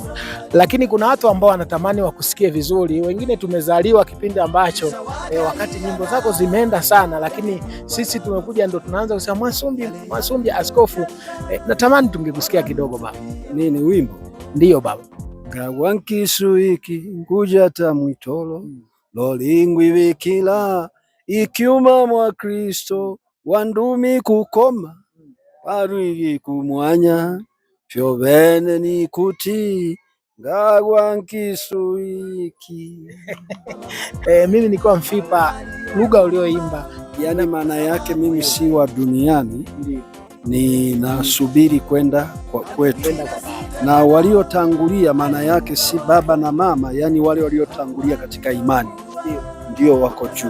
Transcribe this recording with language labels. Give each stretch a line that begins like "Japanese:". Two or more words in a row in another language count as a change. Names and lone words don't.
Swahili: Lakini kuna watu ambao wanatamani wakusikie vizuri. Wengine tumezaliwa kipindi ambacho wakati nyimbo zako zimeenda sana, lakini sisi tumekuja ndo tunaanza kusema Mwasumbi askofu. Natamani tungekusikia kidogo baba. Nini wimbo? Ndio baba.
Fipa: Gawankisu iki nguja ta mwitolo lolingwi vikila ikiuma mwa Kristo wandumi kukoma parwigi kumwanya fyovene ni kuti Gawankisu iki.
Swahili: Mimi nilikuwa mfipa lugha ulioimba, yani maana yake mimi si wa duniani, ni nasubiri kwenda kwa kwetu, na waliotangulia maana yake si baba na mama, yani wale waliotangulia katika imani ndio wako juu.